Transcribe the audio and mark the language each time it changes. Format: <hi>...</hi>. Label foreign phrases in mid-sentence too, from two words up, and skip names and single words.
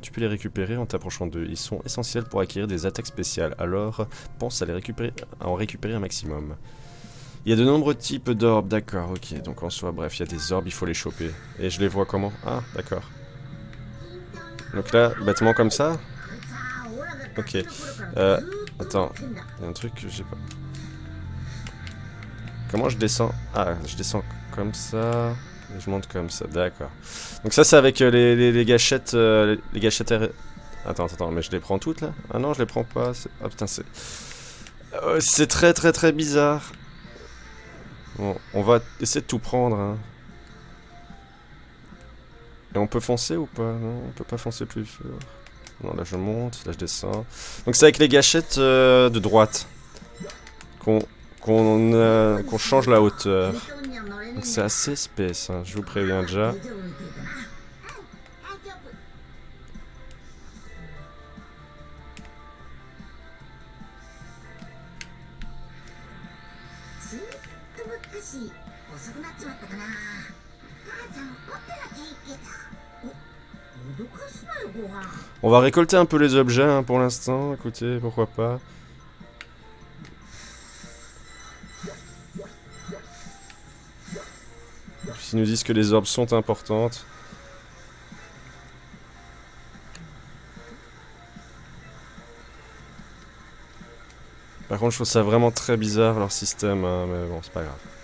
<fr>Tu peux les récupérer en t'approchant d'eux. Ils sont essentiels pour acquérir des attaques spéciales, alors pense à en récupérer un maximum. Il y a de nombreux types d'orbes, d'accord, ok. Donc en soi, bref, il y a des orbes, il faut les choper. Et je les vois comment? Ah, d'accord. Donc là, bêtement comme ça?</fr> <ja>こいつはオラがガキの頃からずーっと</ja> <fr>Attends,</fr> <ja>追ってんだ</ja> <fr>il y a un truc que j'ai pas... Comment je descends? Ah, je descends comme ça... Et je monte comme ça, d'accord. Donc ça c'est avec les gâchettes... les gâchettes... Attends, mais je les prends toutes là? Ah non, je les prends pas. Ah putain, c'est... c'est très très très bizarre. Bon, on va essayer de tout prendre, hein. Et on peut foncer ou pas? Non, on peut pas foncer plus fort. Non, là je monte, là je descends. Donc c'est avec les gâchettes de droite qu'on change la hauteur.</fr> <ja>ピントンには乗れねえ</ja> <fr>Donc ん c'est だ assez space, hein, je vous préviens déjà.</fr> <ja>大丈夫みてえだな大丈夫 ずーっとばっかし遅くなっちまったかな母さん怒ってなきゃいいけどお脅かすなよご飯</ja> <fr>On va récolter un peu les objets hein, pour l'instant, écoutez, pourquoi pas. S'ils nous disent que les orbes sont importantes. Par contre, je trouve ça vraiment très bizarre leur système, hein, mais bon, c'est pas grave.</fr>